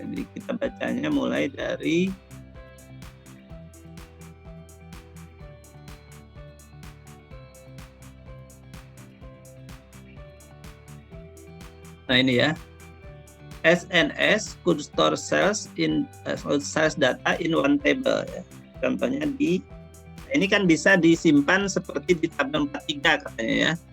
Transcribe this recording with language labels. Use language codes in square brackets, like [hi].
[id] Jadi kita bacanya mulai dari nah ini ya. [en] SNS could store sales data in one table ya. [id] Contohnya ini kan bisa disimpan seperti di tabel 43 katanya ya.